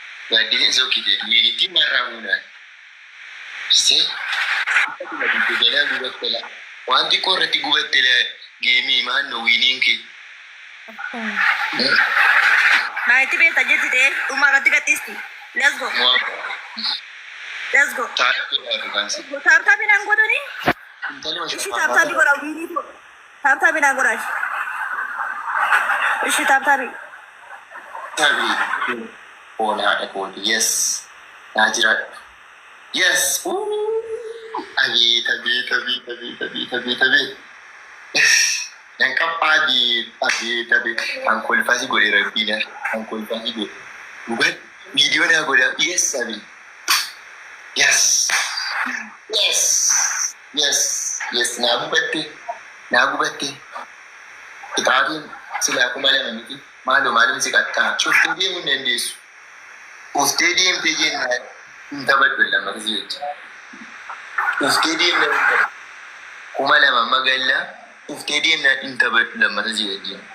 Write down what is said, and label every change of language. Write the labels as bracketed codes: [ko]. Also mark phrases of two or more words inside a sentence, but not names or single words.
[om] Gaaddiseen sookitee. Wiinitti irraa fuudhaan. Se. Ganaa gubatte la. Waan xiqqoo irratti gubatte la. Geemii maannoo wiiniin kee. Hmm. Naa itti beekta jetti ta'e dhuma irratti gadhiisti. [en] Let's go. Mua. Let's go. [om] Taa'ee jiraatu kan si. Taaptaapi naan godhani? Intalli Ishi mashaafa. taaptaapi godha wiinii godha. Taabtaabii naa godhaash. Ishi taabtaabii. Tabii. Oolaa dhagooti. Yes. Naa jira. Yes. Uuu. Abeet, abeet, abeet, abeet, abeet, abeet, abeet. Nan qabaa, abeet, abeet, abeet. An kolfaa si godhe, Rabbiin. An kolfaa si godhe. Dhugaan viidiyoo naa godha. [en] Yes, abeet. Yes. Yes. Yes, yes, [om] naa gubatte, naa gubatte. Qixaatiin silaa kuma lama miti. Maaloo, maalum si qaxxaa? Cuftee deemuu hin dandeessu. Uftee deemtee jennaan hin taphadhu lammata si wajjin. Uftee deemnaan hin taphadhu. Kuma lama magaalaa uftee deemnaan hin taphadhu lammata si wajjin.